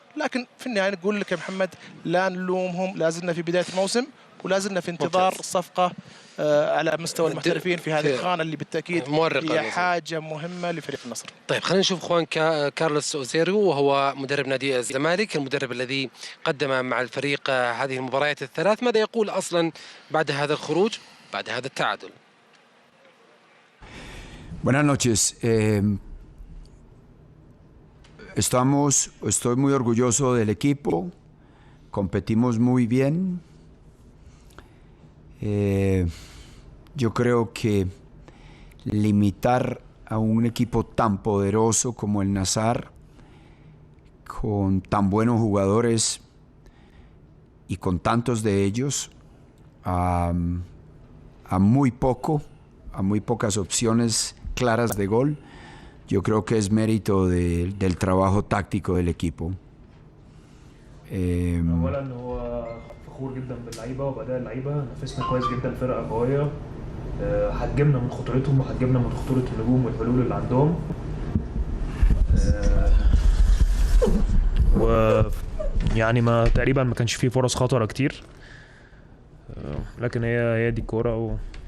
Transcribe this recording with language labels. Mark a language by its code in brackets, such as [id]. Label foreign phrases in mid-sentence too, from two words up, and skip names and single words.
[ar] لكن في النهايه نقول لك يا محمد لا نلومهم، لازلنا في بدايه الموسم ولازلنا في انتظار صفقه على مستوى المحترفين في هذه الخانه اللي بالتاكيد هي حاجه مهمه لفريق النصر. طيب خلينا نشوف اخوان كارلوس اوزيريو، وهو مدرب نادي الزمالك، المدرب الذي قدم مع الفريق هذه المباريات الثلاث. ماذا يقول اصلا بعد هذا الخروج، بعد هذا التعادل؟ [es] Buenas noches. Estoy muy orgulloso del equipo. Competimos muy bien. Yo creo que limitar a un equipo tan poderoso como el Nassr, con tan buenos jugadores y con tantos de ellos, a muy pocas opciones claras de gol, yo creo que es mérito del trabajo táctico del equipo. [ar] فخور جدا باللعيبه وباداء اللعيبه، نفسنا كويس جدا، فرقه قويه، حجمنا من خطورتهم وحجمنا من خطوره النجوم والحلول اللي عندهم، ويعني ما تقريبا ما كانش فيه فرص خطره كتير، لكن هي دي الكوره